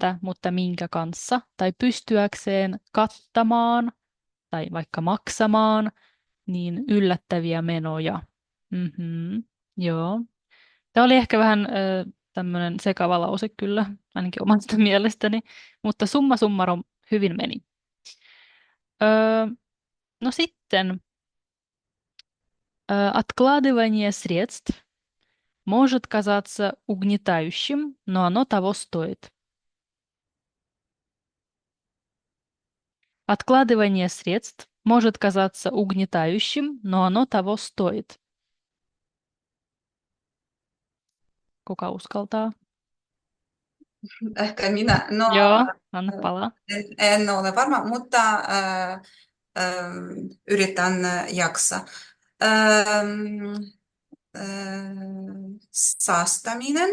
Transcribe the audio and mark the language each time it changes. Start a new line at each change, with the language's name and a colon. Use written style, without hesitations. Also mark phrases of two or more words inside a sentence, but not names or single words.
Finnish: Pärjätä, mutta minkä kanssa? Tai pystyäkseen kattamaan tai vaikka maksamaan niin yllättäviä menoja. Mhm, joo. Tämä oli ehkä vähän tämmöinen sekava lause kyllä, ainakin omasta mielestäni, mutta summa summarum hyvin meni. Öö, no sitten,
Russian: откладывание средств может казаться угнетающим, но оно того стоит. Откладывание средств может казаться угнетающим, но оно того стоит.
Finnish: Kuka uskaltaa? Ehkä minä, no Joo, anna palaa. en ole varma, mutta yritän jaksaa. Säästäminen